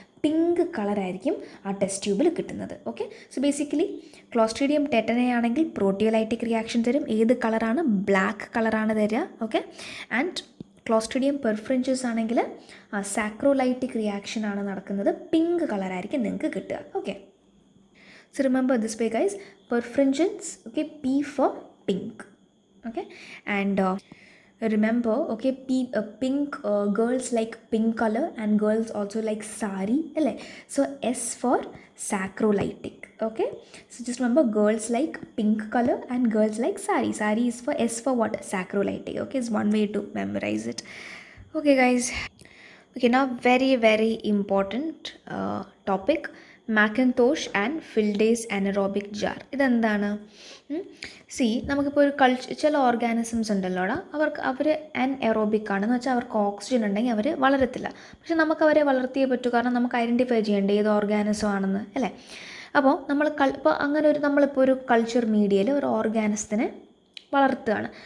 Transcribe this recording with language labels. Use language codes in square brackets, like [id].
[ml] Pink കളറായിരിക്കും ആ test ട്യൂബിൽ കിട്ടുന്നത്. ഓക്കെ, സോ ബേസിക്കലി ക്ലോസ്ട്രീഡിയം ടെറ്റനൈ ആണെങ്കിൽ പ്രോട്ടിയോലൈറ്റിക് റിയാക്ഷൻ തരും. ഏത് കളറാണ്? ബ്ലാക്ക് കളറാണ് തരിക. ഓക്കെ, ആൻഡ് ക്ലോസ്ട്രീഡിയം പെർഫ്രിഞ്ചസ് ആണെങ്കിൽ സാക്രോലൈറ്റിക് റിയാക്ഷൻ ആണ് നടക്കുന്നത്. പിങ്ക് കളറായിരിക്കും നിങ്ങൾക്ക് കിട്ടുക. [en] Okay, so remember this way guys. Perfringens, okay, P for pink. Okay, and remember, okay, pink, girls like pink color and girls also like sari. So S for sacrolytic. Okay, so just remember, girls like pink color and girls like sari. Sari is for S for what? Sacrolytic. Okay, it's one way to memorize it. Okay guys, okay, now very very important topic, McIntosh and Fildes anaerobic jar. [ml] ഇതെന്താണ്? C, നമുക്കിപ്പോൾ ഒരു ചില organisms ഉണ്ടല്ലോടാ, അവർ അൻഎറോബിക് ആണെന്ന് വെച്ചാൽ അവർക്ക് oxygen ഉണ്ടെങ്കിൽ അവർ വളരത്തില്ല. പക്ഷെ നമുക്ക് അവരെ വളർത്തിയേ പറ്റൂ, കാരണം നമുക്ക് ഐഡൻറ്റിഫൈ ചെയ്യേണ്ടേ ഏത് ഓർഗാനിസം ആണെന്ന് അല്ലേ? അപ്പോൾ നമ്മളിപ്പോൾ ഒരു കൾച്ചർ മീഡിയയിൽ ഒരു ഓർഗാനിസത്തിനെ വളർത്തുകയാണ്.